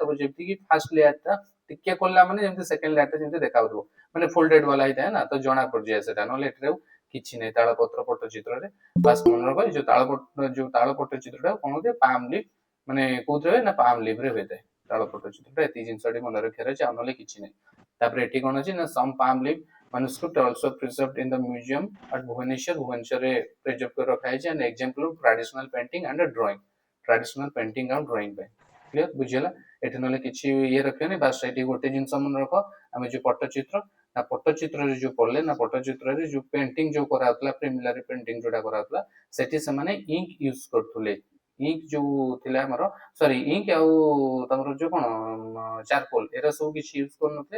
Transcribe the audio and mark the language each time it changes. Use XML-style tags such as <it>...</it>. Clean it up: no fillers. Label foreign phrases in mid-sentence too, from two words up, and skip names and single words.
<or>ତାପରେ ଯେମିତି କି</or> <en>first layer</en> <or>ଟା ଟିକେ ଖୋଲିଲା ମାନେ ଯେମିତି</or> <en>second layer</en> <or>ଟା ଯେମିତି ଦେଖାଯାଉଥିବ, ମାନେ ଫୋଲ୍ଡେଡ ବାଲା ହେଇଥାଏ ନା, ତ ଜଣା ପଡିଯାଏ ସେଟା। ନହେଲେ ଏଠାରେ କିଛି ନାହିଁ ତାଳପତ୍ର ପଟ୍ଟଚିତ୍ରରେ। ବାସ୍ ମନେ ରଖ, ଯୋଉ ତାଳ ପଟ୍ଟଚିତ୍ରଟା କଣ ହୁଏ,</or> <en>palm leaf</en> <or>ମାନେ କୋଉଥିରେ ହୁଏ ନା</or> <en>palm leaf</en> <or>ରେ ହୋଇଥାଏ ତାଳ ପଟ୍ଟଚିତ୍ରଟା। ଏତିକି ଜିନିଷଟି ମନେ ରଖିବାର ଅଛି, ଆଉ ନହେଲେ କିଛି ନାହିଁ। ତାପରେ ଏଠି କଣ ଅଛି ନା,</or> <en>some palm leaf manuscript also preserved in the museum at</en> <or>ଭୁବନେଶ୍ୱରରେ ପ୍ରିଜର୍ଭ କରି ରଖା ହେଇଛି।</or> <en>an example of traditional painting and drawing, traditional painting ଆଉ drawing ପାଇଁ।</en> <or>କ୍ଲିୟର? ବୁଝିଗଲା? ଏଠି ନହେଲେ କିଛି ଇଏ ରଖିବାନି। ବାସ୍ ଏଠି ଗୋଟେ ଜିନିଷ ମନେ ରଖ, ଆମେ ଯୋଉ ପଟ୍ଟଚିତ୍ର ନା ପଟ୍ଟଚିତ୍ରରେ ଯୋଉ ପଡିଲେ ନା, ପଟ୍ଟଚିତ୍ରରେ ଯୋଉ ପେଣ୍ଟିଂ ଯୋଉ କରାଯାଉଥିଲା,</or> <en>primary painting</en> <or>ଯୋଉଟା କରାଯାଉଥିଲା, ସେଠି ସେମାନେ</or> <en>ink use</en> <or>କରୁଥିଲେ। ଇଙ୍କ ଯୋଉ ଥିଲା ଆମର,</or> <en>sorry ink</en> <or>ଆଉ ତମର ଯୋଉ କଣ ଚାରକୋଲ, ଏରା ସବୁ କିଛି ୟୁଜ କରୁନଥିଲେ।</or>